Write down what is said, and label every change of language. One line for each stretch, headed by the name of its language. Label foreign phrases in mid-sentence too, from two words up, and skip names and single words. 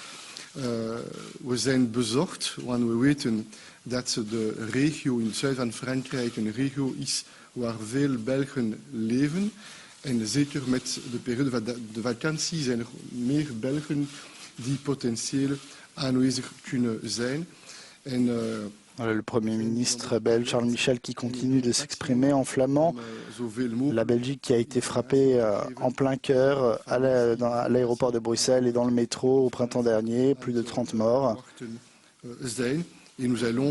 Dutch: We zijn bezorgd, want we weten dat de regio in het zuiden van Frankrijk een regio is waar veel Belgen leven. En zeker met de periode van de vakantie zijn er meer Belgen die potentieel aanwezig kunnen zijn. En,
French: le Premier ministre belge Charles Michel qui continue de s'exprimer en flamand. La Belgique qui a été frappée en plein cœur à l'aéroport de Bruxelles et dans le métro au printemps dernier, plus de 30 morts. Et nous allons